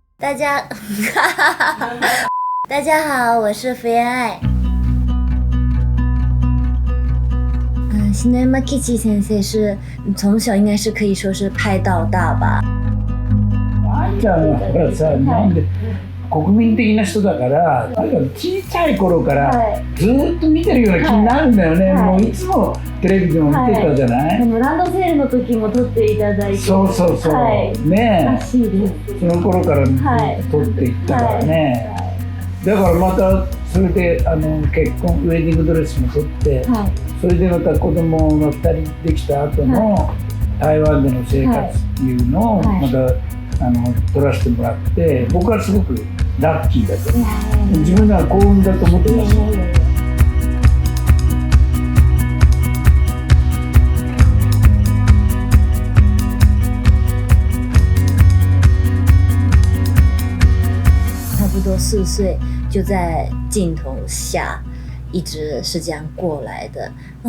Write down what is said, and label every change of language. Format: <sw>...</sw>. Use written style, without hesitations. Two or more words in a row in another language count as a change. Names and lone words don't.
<zh>大家大家好，我是福原爱。篠山吉先生是从小应该是可以说是拍到大吧。</zh> <ja>愛ちゃんはほらさ、なんで国民的な人だから、とにかく小さい頃からずっと見てるような気になるんだよね、もういつもテレビでも見てたじゃない、でもランドセルの時も撮っていただいて、そうそうそう、ねらしいです。その頃から撮っていったからね、だからまたそれで結婚ウェディングドレスも撮って、それでまた子供が2人できた後の台湾での生活っていうのをまた撮らせてもらって、僕はすごくラッキーだと、自分では幸運だと思ってます。</ja> <zh>差不多4岁就在镜头下一直是这样过来的，然</zh>